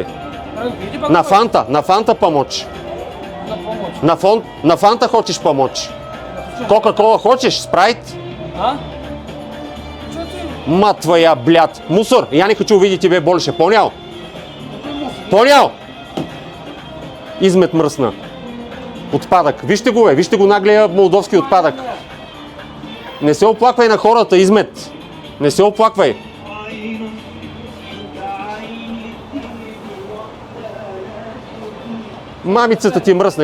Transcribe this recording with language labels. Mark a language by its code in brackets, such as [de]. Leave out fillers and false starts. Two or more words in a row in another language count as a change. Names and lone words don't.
[ru] Иди На фанта помочь. на помочь. На фанта хочешь помочь? Кока-кола хочешь? Спрайт? А? Что ты? Мать твоя, блядь. Мусор, я не хочу увидеть тебя больше, понял? Понял? [bg] Измет мръсна. Отпадък. Вижте го, вижте го наглия молдовски отпадък. Не се оплаквай на хората, измет. Не се оплаквай. Мамицата ти е мръсна.